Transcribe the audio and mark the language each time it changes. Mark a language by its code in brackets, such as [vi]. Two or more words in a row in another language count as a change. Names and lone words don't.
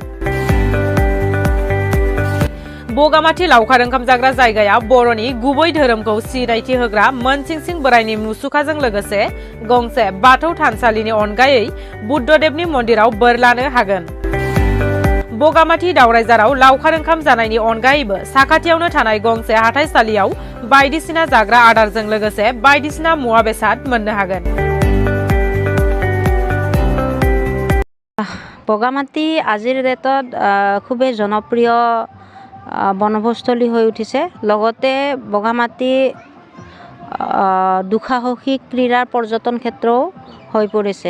[brx] बगामाथि लावखार ओंखाम जाग्रा जायगाया बर'नि गुबै धोरोमखौ सिनायथि होग्रा मोनसिंसिं बोराइनि मुसुखाजों लोगोसे गंसे बाथौ थानसालिनि अनगायै बुद्धदेबनि मन्दिराव बोर लानो हागोन। बगामाथि दावरायझाराव लावखार ओंखाम जानायनि अनगायैबो साखाथियावनो थानाय गंसे हाथाइसालियाव बायदिसिना जाग्रा आदारजों लोगोसे बायदिसिना मुवा बेसाद मोननो हागोन। [as] বগামাটি আজিৰ ডেটত খুবেই জনপ্ৰিয় বনভোজস্থলী হৈ উঠিছে। লগতে বগামাটি দুঃসাহসিক ক্ৰীড়াৰ পৰ্যটন ক্ষেত্ৰও হৈ পৰিছে।